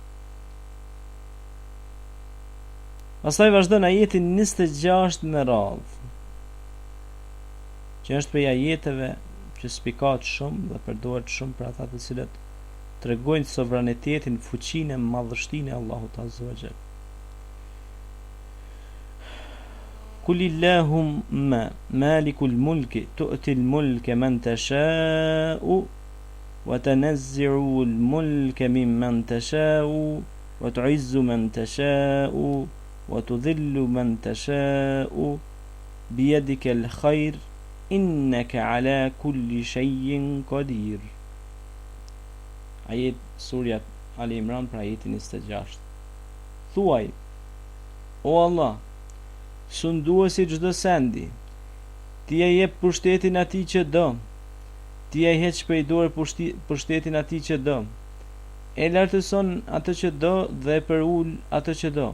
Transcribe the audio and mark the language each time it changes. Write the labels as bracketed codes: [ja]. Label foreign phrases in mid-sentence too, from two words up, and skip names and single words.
[sq] Pastaj vazhdon ajeti 26 me radhë, që është prej ajeteve që spikat shumë dhe përdoret shumë për ata të cilët tregojnë sovranitetin, fuqinë, madhështinë e Allahut [ar] عز وجل. قل اللهم مالك الملك تؤتي الملك من تشاء وتنزع الملك ممن تشاء وتعز من تشاء وتذل من تشاء بيدك الخير إنك على كل شيء قدير. [sq] Ajet surja Ali Imran pra ajetin 26. Thuaj, o Allah, sunduesi çdo sendi, ti e jep pushtetin atij që do, ti e heq prej dorë pushtetin atij që do, e lartëson atë që do dhe e përul atë që do.